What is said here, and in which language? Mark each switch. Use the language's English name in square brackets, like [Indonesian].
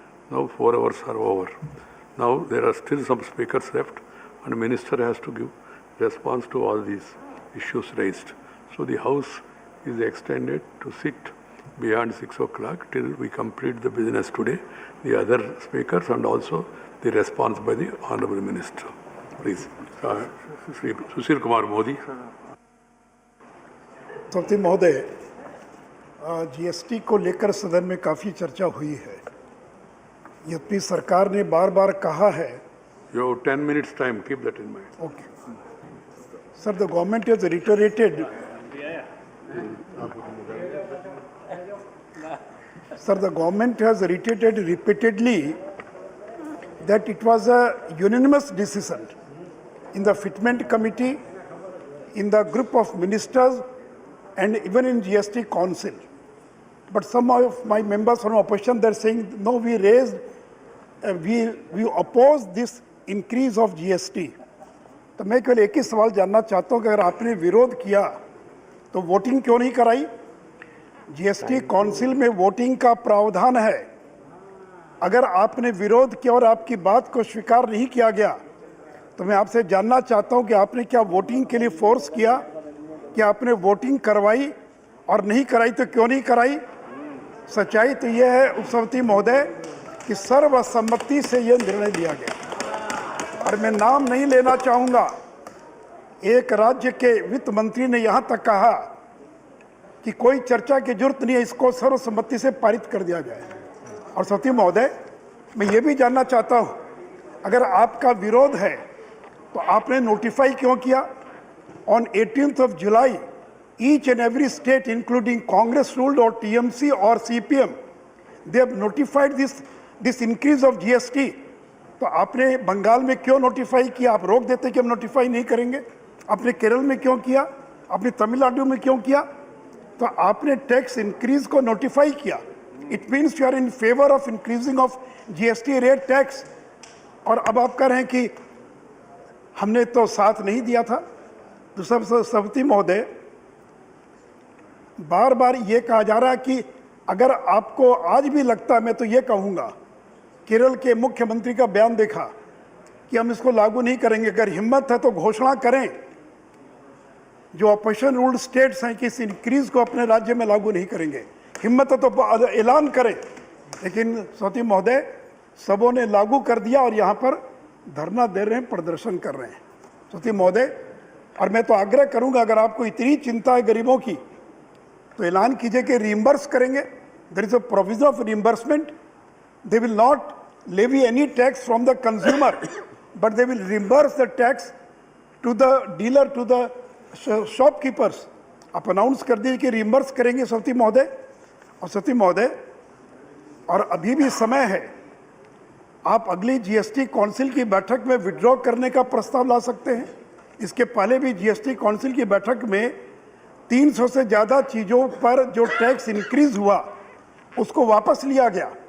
[English] Now 4 hours are over. Now there are still some speakers left, and the minister has to give response to all these issues raised. So the House is extended to sit beyond 6 o'clock till we complete the business today, the other speakers, and also the response by the Honorable Minister. Please. Shri Sushil Kumar Modi. [Hindi] सभापति महोदय, GST को लेकर सदन में काफ़ी चर्चा हुई है। यद्यपि सरकार ने बार-बार कहा है। [English] You have 10 minutes time. Keep that in mind. Okay. Sir, the government has reiterated. Sir, the government has reiterated repeatedly that it was a unanimous decision in the fitment committee, in the group of ministers, and even in GST council. But some of my members from opposition, they're saying, no, we raised we oppose this increase of GST. [Hindi] तो मैं केवल एक ही सवाल जानना चाहता हूं कि अगर आपने विरोध किया तो वोटिंग क्यों नहीं कराई? जीएसटी काउंसिल में वोटिंग का प्रावधान है। अगर आपने विरोध किया और आपकी बात को स्वीकार नहीं किया गया तो मैं आपसे जानना चाहता हूं कि आपने क्या वोटिंग के लिए फोर्स किया, कि आपने वोटिंग करवाई, और नहीं कराई तो क्यों नहीं कराई? सच्चाई तो यह है उपसभापति महोदय कि सर्वसम्मति से यह निर्णय लिया गया, और मैं नाम नहीं लेना चाहूँगा। एक राज्य के वित्त मंत्री ने यहाँ तक कहा कि कोई चर्चा की जरूरत नहीं है, इसको सर्वसम्मति से पारित कर दिया जाए। और सभापति महोदय, मैं ये भी जानना चाहता हूँ, अगर आपका विरोध है तो आपने नोटिफाई क्यों किया? [English] On 18th of July, each and every state, including Congress ruled or TMC or CPM, they have notified this increase of GST. [Hindi] तो आपने बंगाल में क्यों नोटिफाई किया? आप रोक देते कि हम नोटिफाई नहीं करेंगे। आपने केरल में क्यों किया? आपने तमिलनाडु में क्यों किया? तो आपने टैक्स इंक्रीज को नोटिफाई किया। [English] it means you are in favour of increasing of GST rate tax, [Hindi] और अब आप कह रहे हैं कि हमने तो साथ नहीं दिया था। तो सभापति महोदय, बार बार ये कहा जा रहा है कि अगर आपको आज भी लगता है, मैं तो ये कहूँगा, केरल के मुख्यमंत्री का बयान देखा कि हम इसको लागू नहीं करेंगे। अगर हिम्मत है तो घोषणा करें, जो [English] opposition ruled states [Hindi] हैं कि इस इंक्रीज को अपने राज्य में लागू नहीं करेंगे। हिम्मत है तो ऐलान करें। लेकिन सभापति महोदय, सबों ने लागू कर दिया और यहाँ पर धरना दे रहे हैं, प्रदर्शन कर रहे हैं। सभापति महोदय, और मैं तो आग्रह करूँगा, अगर आपको इतनी चिंता है गरीबों की तो ऐलान कीजिए कि रिइंबर्स करेंगे। [English] There is a provision of reimbursement. They will not levy any tax from the consumer, but they will reimburse the tax to the dealer, to the shopkeepers. [Hindi] आप अनाउंस कर दीजिए कि रिइंबर्स करेंगे सभापति महोदय। और सभापति महोदय, और अभी भी समय है, आप अगली GST काउंसिल की बैठक में विड्रॉ करने का प्रस्ताव ला सकते हैं। इसके पहले भी GST काउंसिल की बैठक में 300 से ज़्यादा चीज़ों पर जो टैक्स इंक्रीज हुआ उसको वापस लिया गया।